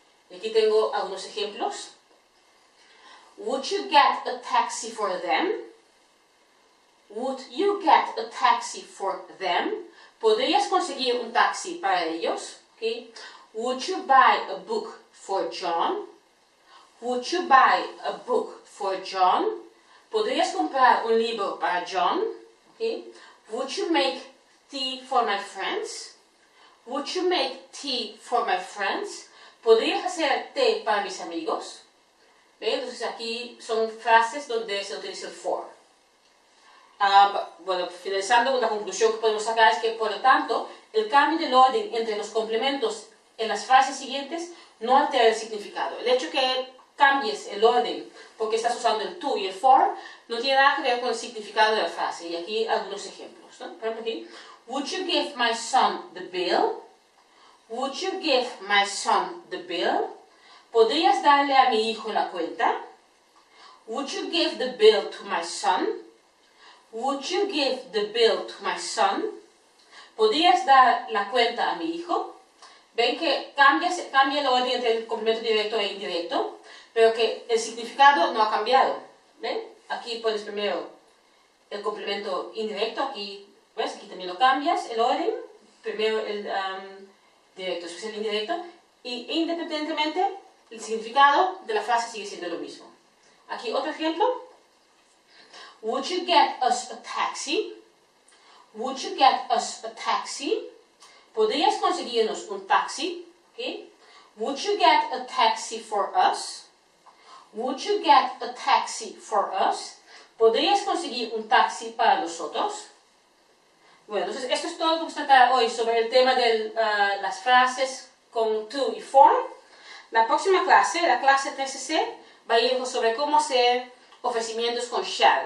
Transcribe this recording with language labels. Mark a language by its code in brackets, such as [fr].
[es] Y aquí tengo algunos ejemplos. [en] Would you get a taxi for them? Would you get a taxi for them? [es] ¿Podrías conseguir un taxi para ellos? [en] Okay. Would you buy a book for John? Would you buy a book for John? [es] ¿Podrías comprar un libro para John? [en] Okay. Would you make tea for my friends? Would you make tea for my friends? [es] ¿Podrías hacer té para mis amigos? ¿Ven? Entonces aquí son frases donde se utiliza el for. Bueno, finalizando, una conclusión que podemos sacar es que, por lo tanto, el cambio del orden entre los complementos en las frases siguientes no altera el significado. El hecho que cambies el orden porque estás usando el to y el for, no tiene nada que ver con el significado de la frase. Y aquí algunos ejemplos, ¿no? Por ejemplo aquí, [en] would you give my son the bill? Would you give my son the bill? [es] ¿Podrías darle a mi hijo la cuenta? [en] Would you give the bill to my son? Would you give the bill to my son? [es] ¿Podrías dar la cuenta a mi hijo? Ven que cambia el orden entre el complemento directo e indirecto, pero que el significado no ha cambiado. ¿Ven? Aquí pones primero el complemento indirecto, aquí, ¿ves? Aquí también lo cambias, el orden, primero el directo, después el indirecto, y independientemente el significado de la frase sigue siendo lo mismo. Aquí otro ejemplo. [en] Would you get us a taxi? Would you get us a taxi? [es] ¿Podrías conseguirnos un taxi? [en] ¿Okay? Would you get a taxi for us? Would you get a taxi for us? [es] ¿Podrías conseguir un taxi para nosotros? Bueno, entonces esto es todo lo que vamos a tratar hoy sobre el tema de las frases con to y for. La próxima clase, la clase 13C, va a ir sobre cómo hacer ofrecimientos con shall.